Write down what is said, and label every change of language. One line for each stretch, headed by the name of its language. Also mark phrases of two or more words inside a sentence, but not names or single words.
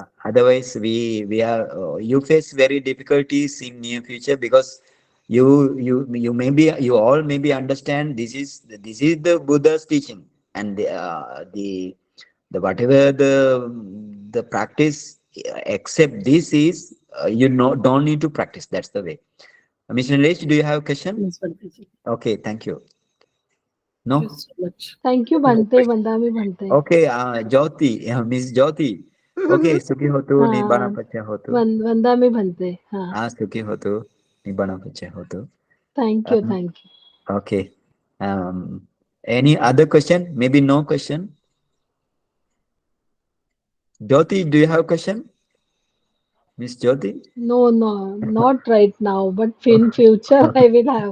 English: otherwise we are you face very difficulties in near future, because you all maybe understand this is the Buddha's teaching, and the whatever the practice, except this is don't need to practice. That's the way. Mr. Nilesh, do you have a question? Yes, Bhante ji. Okay, thank you. Thank you No? so much. Thank you,
Pali: Bhante. Vandami Bhante.
English: Okay, Jyoti, Miss Jyoti.
Pali: Okay, Sukhi hotu, Nibbana Pacha hotu. Vandami Bhante. हाँ. Sukhi hotu, Nibbana Pacha hotu.
English: Thank you, thank you. Okay. Any other question? Maybe no question? Jyoti, do you have a question? Miss Jyoti? No, not right now, but in future I will have.